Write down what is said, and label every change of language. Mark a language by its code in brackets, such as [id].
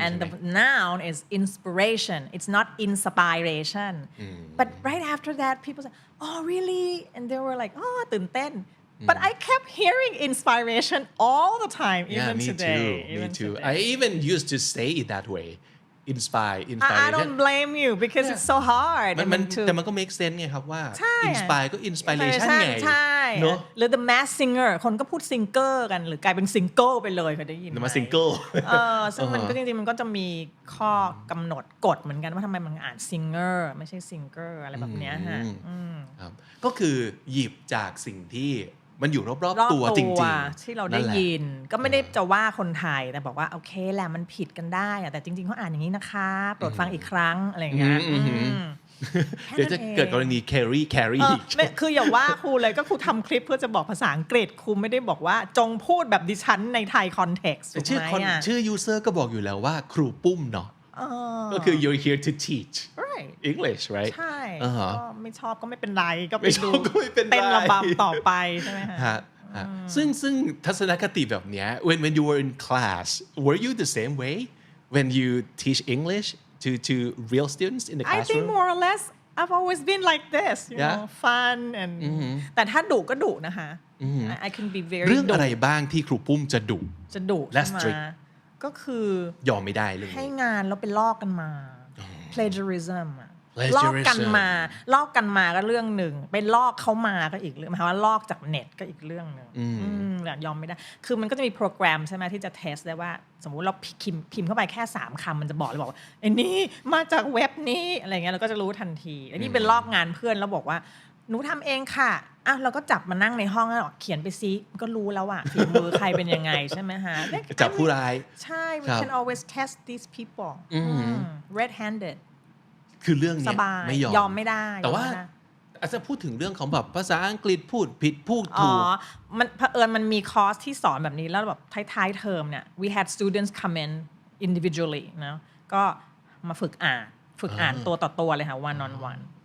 [en] and the noun is inspiration it's not inspiration but right after that people say oh really and they were like oh [th] ตื่นเต้น [en] But I kept hearing inspiration all the time, even today. Me too. I even used to say it that way. Inspiration. I don't blame you because it's so hard. [th] แต่มันก็ make sense ไงครับว่า inspire ก็ inspiration ไง ใช่ เนอะ หรือ the mass singer คนก็พูด singer กันหรือกลายเป็น single ไปเลยเคยได้ยินไหม มาซิงเกิล ซึ่งมันก็จริงๆมันก็จะมีข้อกำหนดกฎเหมือนกันว่าทำไมมันอ่าน singer ไม่ใช่ singer อะไรแบบเนี้ยฮะ ครับก็คือหยิบจากสิ่งที่มันอยู่รอบๆตัวจริงๆ ที่เราได้ยินก็ไม่ได้จะว่าคนไทยแต่บอกว่าโอเคแหละมันผิดกันได้แต่จริงๆเขาอ่านอย่างนี้นะคะโปรดฟังอีกครั้งอะไรอย่างเงี้ย เดี๋ยวจะเกิดกรณีแครี่อีก คืออย่าว่าครูเลยก็ครูทำคลิปเพื่อจะบอกภาษาอังกฤษครูไม่ได้บอกว่าจงพูดแบบดิฉันในไทยคอนเท็กซ์ถูกไหม ชื่อ user ก็บอกอยู่แล้วว่าครูปุ้มเนาะก็คือ [en] you're here to teach English right [th] ใช่ก็ไม่ชอบก็ไม่เป็นไรก็ไปดู เต้ นระบำต่อไปใช่ไหมฮะ ซึ่งทัศนคติแบบเนี้ย [en] when you were in class were you the same way when you teach English to real students in the classroom I think more or less I've always been like this you know fun and [th] แต่ถ้าดุก็ดุนะคะ [en] I can be very [th] เรื่องอะไรบ้างที่ครูปุ้มจะดุ และ strict ก็คือย อมไม่ได้เรื่อง ให้งานแล้วไปลอกกันมา plagiarism ลอกกันมาก็เรื่องหนึ่งไปลอกเขามาก็อีกเรื่องหมายความว่าลอกจากเน็ตก็อีกเรื่องหนึ่งยอมไม่ได้คือมันก็จะมีโปรแกรมใช่ไหมที่จะเทสได้ว่าสมมุติเราพิมพ์เข้าไปแค่3คำมันจะบอกเลยบอกว่าไอ้นี่มาจากเว็บนี้อะไรเงี้ยเราก็จะรู้ทันทีไอ้นี่เป็นลอกงานเพื่อนแล้วบอกว่าหนูทำเองค่ะเราก็จับมานั่งในห้องแล้วเขียนไปซิก็รู้แล้วว่าฝีมือใครเป็นยังไงใช่ไหมฮะ จับผู้ร้าย ใช่ [en] we can always test these people red handed [th] คือเรื่องนี้ไม่ยอม ไม่ได้ แต่ว่าอาจจะพูดถึงเรื่องของแบบภาษาอังกฤษพูดผิดพูดถูก มันเผอิญมันมีคอร์สที่สอนแบบนี้แล้วแบบท้ายๆเทอมเนี่ย [en] we had students come in individually [th] นะก็มาฝึกอ่านตัวต่อตัวเลยค่ะ [en] one on one